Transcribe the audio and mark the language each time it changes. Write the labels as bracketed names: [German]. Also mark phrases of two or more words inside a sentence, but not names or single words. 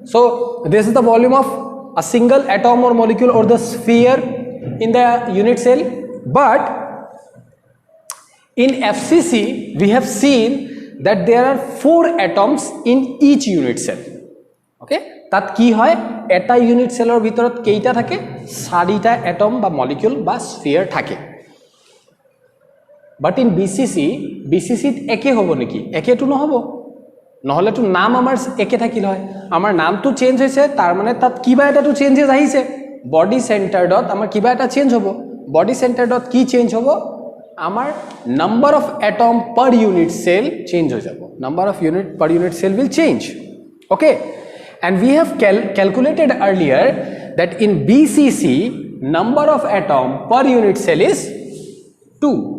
[English] So this is the volume of a single atom or molecule or the sphere in the unit cell. But in FCC, we have seen that there are 4 atoms in each unit cell. [Assamese] Okay, তাত কি হয় এটা [English] unit cell [Assamese] or bhitorot keita thake 4টা atom ba molecule ba sphere thake. [English] But in [Assamese] BCC একে হবো নেকি? একেটো নহবো, নহলে তো নাম আমাৰ একে থাকিল হয়। আমাৰ নামটো চেঞ্জ হৈছে, তাৰ মানে তাত কিবা এটাটো চেঞ্জেস আহিছে। [English] body centeredot [Assamese] আমাৰ কিবা এটা change হ'ব [English] body centeredot [Assamese] কি change হ'ব আমাৰ [English] number of atom per unit cell [Assamese] change ho jabo [English] number of unit per unit cell will change. Okay, and we have calculated earlier that in BCC number of atom per unit cell is 2.